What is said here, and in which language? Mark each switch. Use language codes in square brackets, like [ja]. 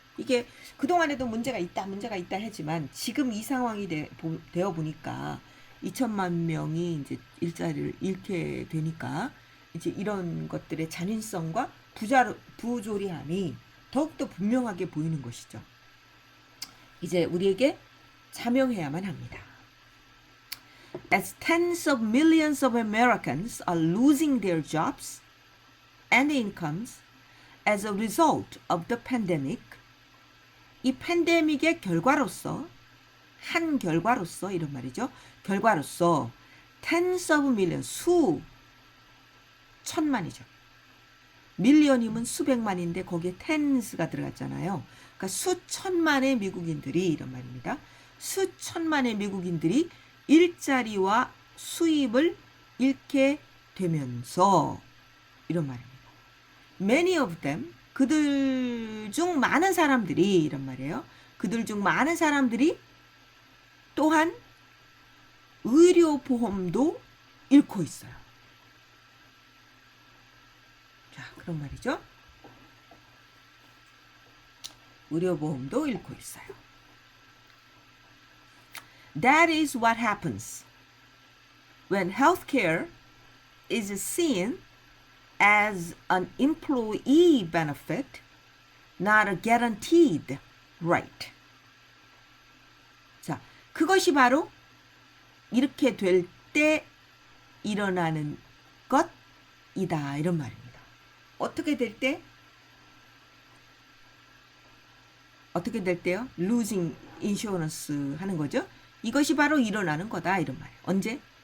[ko] 이게 그동안에도 문제가 있다 하지만 지금 이 상황이 되어 보니까 2천만 명이 이제 일자리를 잃게 되니까 이제 이런 것들의 잔인성과 부조리함이 더욱더 분명하게 보이는 것이죠. 이제 우리에게 자명해야만 합니다. [en] As tens of millions of Americans are losing their jobs and incomes as a result of the pandemic, [ko] 이 팬데믹의 결과로서, 한 결과로서 이런 말이죠. 결과로서 [en] tens of millions, [ko] 수천만이죠. 밀리언이면 수백만인데 거기에 tens가 들어갔잖아요. 그러니까 수천만의 미국인들이 이런 말입니다. 수천만의 미국인들이 일자리와 수입을 잃게 되면서 이런 말입니다. [en] Many of them, [ko] 그들 중 많은 사람들이 이런 말이에요. 그들 중 많은 사람들이 또한 의료보험도 잃고 있어요. 자, 그런 말이죠. 의료보험도 잃고 있어요. [en] That is what happens when healthcare is seen as an employee benefit, not a guaranteed right. [ko] 자, 그것이 바로 이렇게 될 때 일어나는 것이다 이런 말입니다. 어떻게 될 때? 어떻게 될 때요? [en] losing insurance [ko] 하는 거죠. 이것이 바로 일어나는 거다 이런 말이에요. 언제?